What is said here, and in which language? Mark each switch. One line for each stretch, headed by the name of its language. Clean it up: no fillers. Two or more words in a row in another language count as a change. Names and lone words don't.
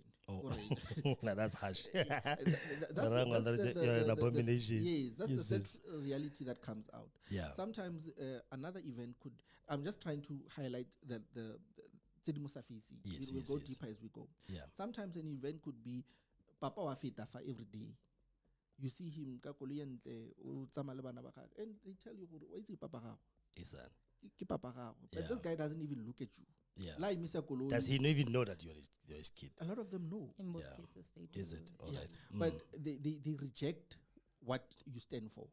English: Oh, that's harsh. That's an abomination. Yes, that's the reality that comes out. Yeah. Sometimes another event could. I'm just trying to highlight the yes, we'll go deeper as we go. Yeah. Sometimes an event could be
Tswana: Papa wa feta fa
English: every day. You see him and they tell you what is
Tswana: Papa gago?
English: But this guy doesn't even look at you. Yeah. Does he even know that you're his kid? A lot of them know. In most cases, they do. Is it? All right. But they reject what you stand for.